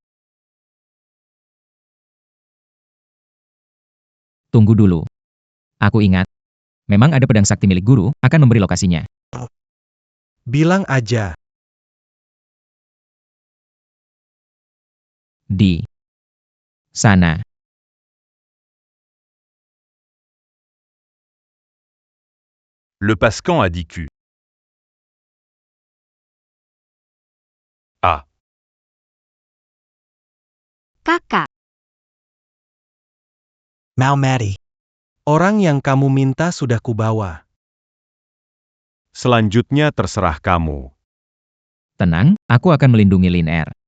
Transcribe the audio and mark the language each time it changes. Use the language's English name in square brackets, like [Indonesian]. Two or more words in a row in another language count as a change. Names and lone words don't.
[Indonesian] Tunggu dulu. Aku ingat. Memang ada pedang sakti milik guru, akan memberi lokasinya. Bilang aja. Di sana. Le Pascan a dit Q. A. Kakak. Mau Mati. Orang yang kamu minta sudah kubawa. Selanjutnya terserah kamu. Tenang, aku akan melindungi Lin Er.